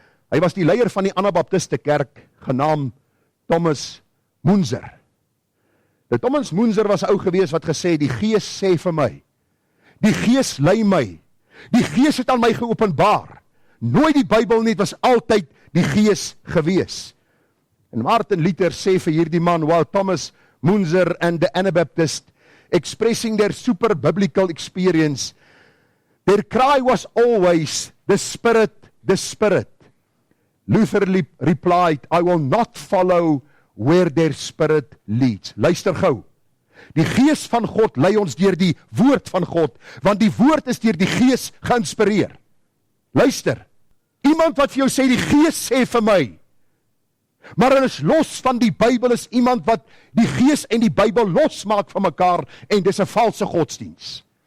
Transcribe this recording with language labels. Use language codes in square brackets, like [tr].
[af] Hy was die leier van die Anabaptiste kerk, genaamd Thomas Munzer. Nou, Thomas Munzer was 'n ou gewees wat gesê, die Gees sê vir my, die Gees lei my, die Gees het aan my geopenbaar. Nooit die Bybel nie, het was altyd die Gees gewees. En Martin Luther sê vir hierdie man, [en] while Thomas Munzer and the Anabaptists expressing their super biblical experience, their cry was always, the Spirit, the Spirit. Luther replied, I will not follow where their spirit leads. [af] Luister gou. Die Gees van God lei ons deur die woord van God, want die woord is deur die Gees geïnspireer. Luister, iemand wat vir jou sê, die Gees sê vir my, maar hulle is los van die Bybel, is iemand wat die Gees en die Bybel losmaak van mekaar, en dis 'n valse godsdiens.